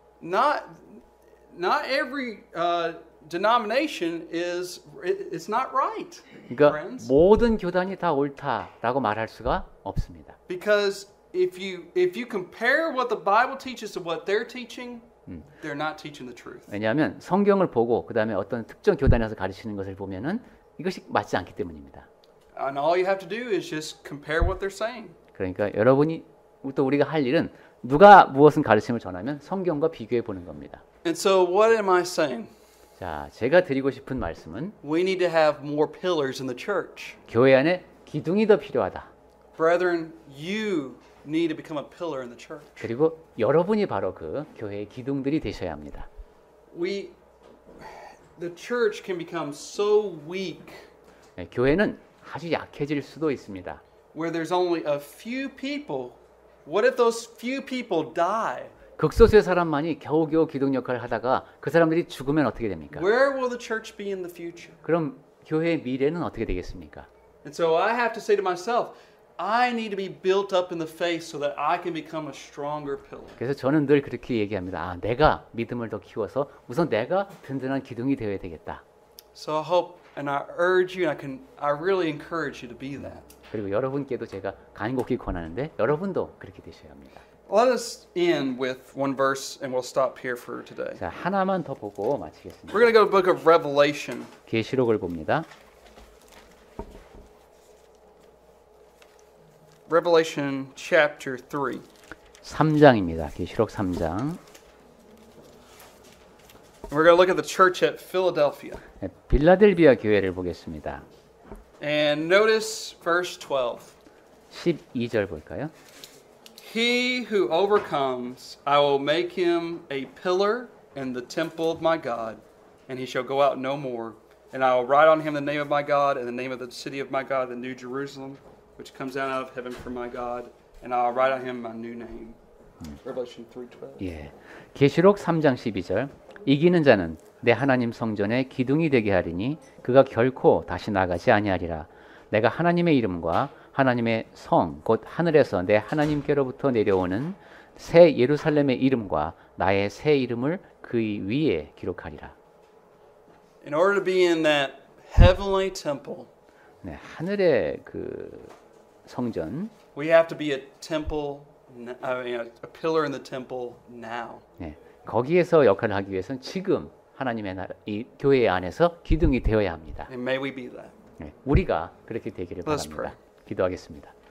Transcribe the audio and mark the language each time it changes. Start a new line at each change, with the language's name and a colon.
English: Not every denomination it's not right.
Korean: 그러니까
English: friends.
Korean: 모든 교단이 다 옳다라고 말할 수가 없습니다.
English: Because if you compare what the Bible teaches to what they're teaching, they're not teaching the truth.
Korean: 왜냐하면 성경을 보고 그 다음에 어떤 특정 교단에서 가르치는 것을 보면은 이것이 맞지 않기 때문입니다.
English: And all you have to do is just compare what they're saying.
Korean: 그러니까 여러분이 또 우리가 할 일은 누가 무엇은 가르침을 전하면 성경과 비교해 보는 겁니다.
English: And so what am I saying?
Korean: 자, 제가 드리고 싶은 말씀은
English: We need to have more pillars in the church.
Korean: 교회 안에 기둥이 더 필요하다.
English: Brethren, you need to become a pillar in the church.
Korean: 그리고 여러분이 바로 그 교회의 기둥들이 되셔야 합니다.
English: The church can become so weak
Korean: 네, 교회는 아주 약해질 수도 있습니다.
English: where there's only a few people. What if those few people die?
Korean: 극소수의 사람만이 겨우겨우 기둥 역할을 하다가 그 사람들이 죽으면 어떻게 됩니까?
English: Where will the church be in the future?
Korean: 그럼 교회의 미래는 어떻게 되겠습니까?
English: And so I have to say to myself, I need to be built up in the faith so that I can become a stronger pillar.
Korean: 그래서 저는 늘 그렇게 얘기합니다. 아, 내가 믿음을 더 키워서 우선 내가 든든한 기둥이 되어야 되겠다.
English: So I hope and I urge you and I really encourage you to be that.
Korean: 그리고 여러분께도 제가 간곡히 권하는데 여러분도 그렇게 되셔야 합니다.
English: Let us end with one verse and we'll stop here for today.
Korean: 자, 하나만 더 보고 마치겠습니다.
English: We're going to go to the book of Revelation.
Korean: 계시록을 봅니다.
English: Revelation chapter 3.
Korean: 3장입니다. 계시록 3장.
English: We're going to look at the church at Philadelphia.
Korean: 네, 빌라델비아 교회를 보겠습니다.
English: And notice verse 12.
Korean: 12절 볼까요?
English: He who overcomes, I will make him a pillar in the temple of my God, and he shall go out no more. And I will write on him the name of my God and the name of the city of my God, the New Jerusalem, which comes down out of heaven from my God, and I will write on him my new name. Revelation 3:12.
Korean: 예. 계시록 3장 12절. 이기는 자는 내 하나님 성전의 기둥이 되게 하리니 그가 결코 다시 나가지 아니하리라. 내가 하나님의 이름과 하나님의 성 곧 하늘에서 내 하나님께로부터 내려오는 새 예루살렘의 이름과 나의 새 이름을 그 위에 기록하리라.
English: In order to be in that heavenly temple,
Korean: 네, 하늘의 그 성전,
English: we have to be a temple, a pillar in the temple now.
Korean: 네, 거기에서 역할을 하기 위해서는 지금 하나님의 나라, 이 교회 안에서 기둥이 되어야 합니다.
English: And may we be that.
Korean: 네, 우리가 그렇게 되기를
English: Let's
Korean: 바랍니다. 기도하겠습니다.